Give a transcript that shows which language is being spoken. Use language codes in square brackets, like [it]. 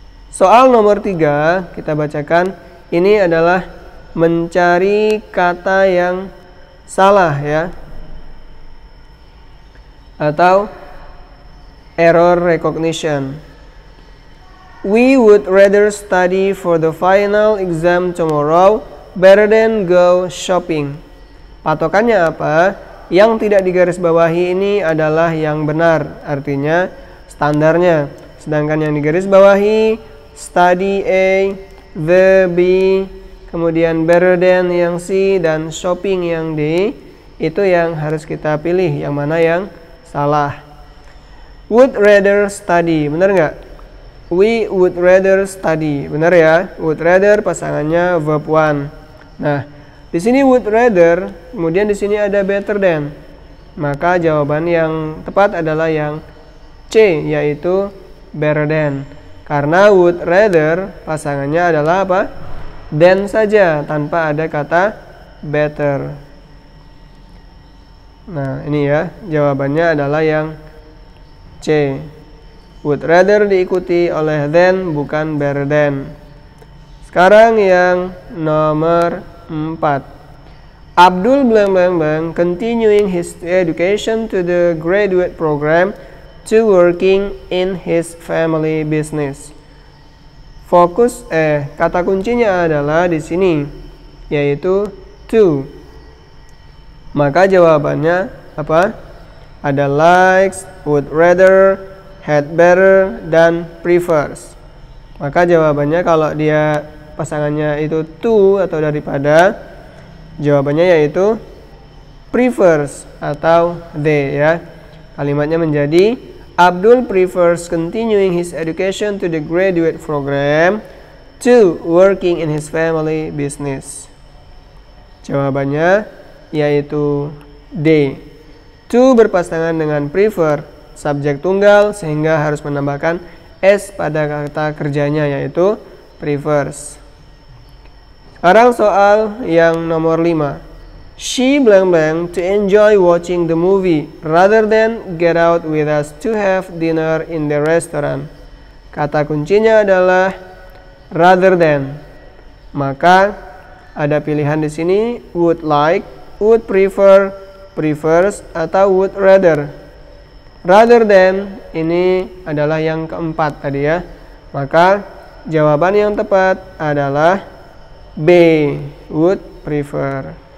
[id] Soal nomor 3 kita bacakan. Ini adalah mencari kata yang salah ya, atau error recognition. [en] We would rather study for the final exam tomorrow better than go shopping. [id] Patokannya apa? Yang tidak digarisbawahi ini adalah yang benar, artinya standarnya. Sedangkan yang digarisbawahi study A, the B, kemudian better than yang C, dan shopping yang D, itu yang harus kita pilih, yang mana yang salah. [en] Would rather study, [id] benar nggak? [en] We would rather study, [id] benar ya? Would rather pasangannya verb 1. Nah, di sini [en] would rather, [id] kemudian di sini ada better than. Maka jawaban yang tepat adalah yang C, yaitu better than. Karena would rather pasangannya adalah apa? Than saja, tanpa ada kata better. Nah, ini ya, jawabannya adalah yang C. [en] Would rather [id] diikuti oleh than, bukan better than. Sekarang yang nomor 4. [en] Abdul blank blank blank continuing his education to the graduate program to working in his family business. [id] Fokus kata kuncinya adalah di sini, yaitu to. Maka jawabannya apa? Ada likes, would rather, had better, dan prefers. Maka jawabannya kalau dia pasangannya itu to atau daripada, jawabannya yaitu prefers atau they ya. Kalimatnya menjadi [en] Abdul prefers continuing his education to the graduate program to working in his family business. [id] Jawabannya yaitu D. To berpasangan dengan prefer, subjek tunggal, sehingga harus menambahkan S pada kata kerjanya, yaitu prefers. Sekarang soal yang nomor 5. [en] She blank blank to enjoy watching the movie rather than get out with us to have dinner in the restaurant. [id] Kata kuncinya adalah rather than. Maka ada pilihan di sini would like, would prefer, prefers, atau would rather. Rather than ini adalah yang keempat tadi ya. Maka jawaban yang tepat adalah B, would prefer.